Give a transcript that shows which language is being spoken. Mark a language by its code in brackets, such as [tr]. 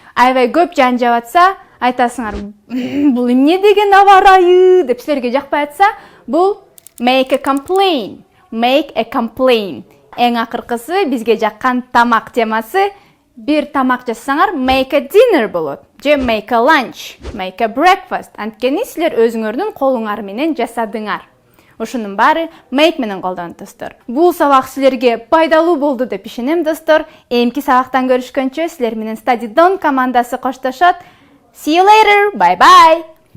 [ky] Аябай көп жан жаап атса, айтасыңар, бул эмне деген аба ырайы деп силерге жакпай атса, бул [en] make a complaint. Make a complaint. [ky] Эң акыркысы бизге жаккан тамак темасы, бир тамак жасасаңар, [en] make a dinner [ky] болот. Же [en] make a lunch, make a breakfast. [ky] Анткени силер өзүңөрдүн колуңар менен жасадыңар. Ушунун баары make менен колдонот достор. Бул сабак силерге пайдалуу болду деп ишенем достор. Эмки сабактан көрүшкөнчө силер менен Study Done командасы коштошот. [en] See you later. Bye bye.